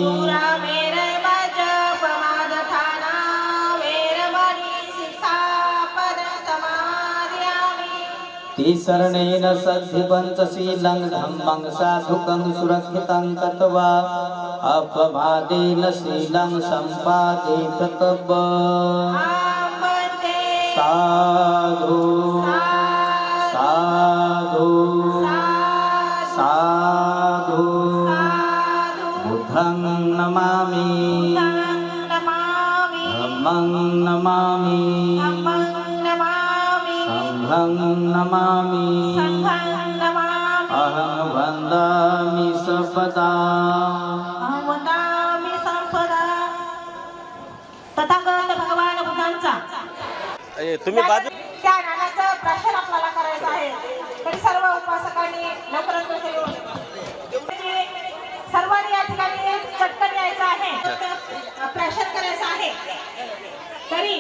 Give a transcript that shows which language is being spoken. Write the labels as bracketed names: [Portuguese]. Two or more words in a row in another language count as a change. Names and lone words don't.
[Pali] सुरामेरय्यमज्जपमादठाना वेरमणि सिक्खापदं समादयामि. तिसरणेन सद्धि पञ्चशीलं धम्मं साधुकं सुरक्षितं कृत्वा अपमादेन शीलं सम्पादेत तव आम्बते साधु साधु साधु बुद्धं नमामि नमामि. धम्मं नमामि धम्मं नमामि. संघं नमामि संघं नमामि. अहं वन्दामि सर्वदा अहं वदामि सर्वदा. [Marathi] तथागत भगवान बुद्धांचा तुम्ही बाजू त्या ज्ञानाचं प्रसार आपल्याला करायचं आहे. तरी सर्व उपासकांनी लवकरात लवकर येऊन सर्वांनी या ठिकाणी चटकन यायचं आहे. प्रसार करायचं आहे. तरी